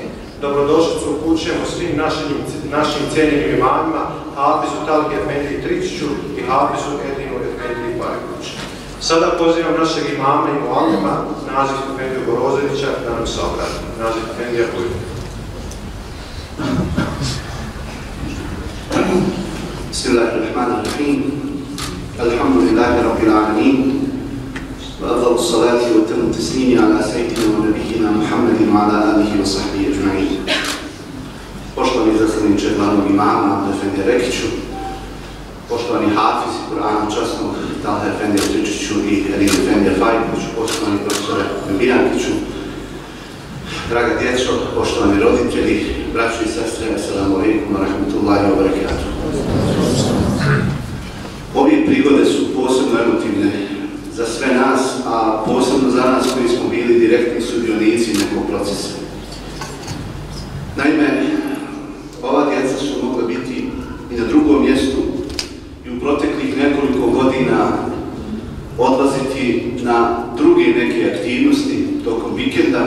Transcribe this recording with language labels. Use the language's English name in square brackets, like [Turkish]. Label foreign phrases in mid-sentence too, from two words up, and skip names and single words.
[Bosnian] Dobrodošlicu upućujemo svim našim cijenjenim imamima, Hafizu Talhi Efendiji Tričiću i Hafizu Edinu Efendiji Bajkoviću. Sada pozivam našeg imama i muallima, Nazif Efendiju Borozovića, da nam se obrati. Nazif Efendija Bujde. [Arabic] Bismillahirrahmanirrahim. الحمد لله رب العالمين وأفضل الصلاة وأتم التسليم على سيدنا ونبينا محمد وعلى آله وصحبه أجمعين. [Bosnian] Poštovani zasljedniče glavnog imama Abde Efendija Rekiću, poštovani hafizi Kur'ana časnog Talha Efendija Tričiću i Edin Efendija Fajkoviću, poštovani profesore Bijankiću, draga djeco, poštovani roditelji, braćo i sestre, [Arabic] السلام عليكم ورحمة الله وبركاته. [Bosnian] Ove prigode su posebno emotivne za sve nas, a posebno za nas koji smo bili direktni sudionici nekog procesa. Naime, ova djeca su mogla biti i na drugom mjestu i u proteklih nekoliko godina odlaziti na druge neke aktivnosti tokom vikenda.